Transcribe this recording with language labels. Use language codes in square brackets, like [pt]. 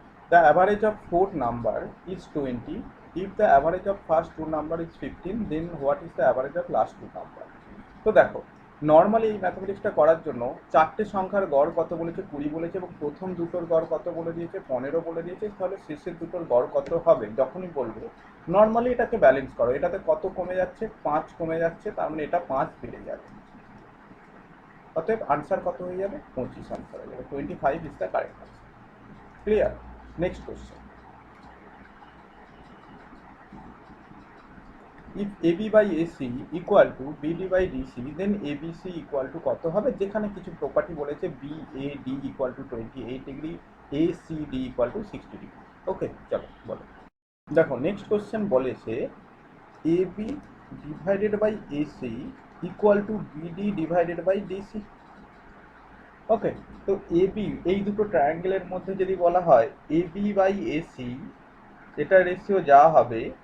[en] The average of 4 number is 20. if the average of first two number is 15 then what is the average of last two number? [bn] তো দেখো normally এই ম্যাথমেটিক্সটা করার জন্য চারটে সংখ্যার গড় কত বলেছে 20 বলেছে এবং প্রথম দুটোর গড় কত বলে দিয়েছে 15 বলে দিয়েছে, তাহলে শেষের দুটোর গড় কত হবে যখনই বলবো নর্মালি এটাকে ব্যালেন্স করো, এটাতে কত কমে যাচ্ছে 5 কমে যাচ্ছে, তার মানে এটা 5 বেড়ে যাবে, অতএব আনসার কত হয়ে যাবে 25 আনসার হয়ে যাবে, [en] 25 is the correct answer. Clear? Next question, if AB by AC equal to BD by DC then ABC equal to [bn] কত হবে, যেখানে কিছু প্রপার্টি বলেছে [en] BAD equal to 28 degree, ACD equal to 60 degree. [bn] ওকে চলো বলো। দেখো নেক্সট কোশ্চেন বলেছে AB [en] Divided by AC equal to BD divided by DC। [bn] ওকে, তো AB এই দুটো ট্রায়াঙ্গেলের মধ্যে যদি বলা হয় AB বাই AC, এটার রেশিও যা হবে